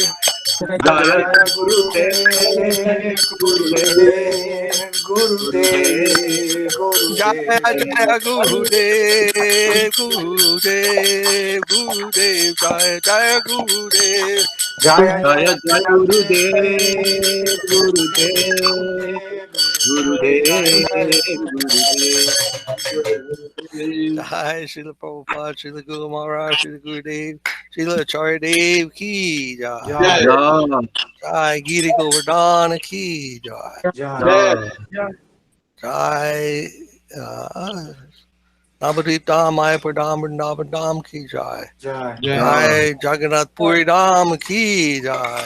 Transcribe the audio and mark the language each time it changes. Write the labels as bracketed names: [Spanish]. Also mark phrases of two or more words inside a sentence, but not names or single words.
[Hindi] Jaya Jaya Gurudev, Gurudev, Gurudev, Gurudev, Gurudev, Gurudev, Jaya Gurudev. जय गुरु देव, गुरु देव, गुरु देव, जय जय गुरु देव. Jaya जय जय Jaya Gurudev, Gurudev, Gurudev, Gurudev, Gurudev. Gurudev, Gurudev. जय श्रील प्रभुपाद, श्रील गुरु महाराज, श्रील गुरु देव, श्रील आचार्य देव की जय. Jai, Jai, जय गिरि गोवर्धन की जय. Jai, Jai, जय नवद्वीप धाम, मायापुर धाम, वृंदावन धाम की जय. Jai, जय जगन्नाथ पुरी धाम की जय.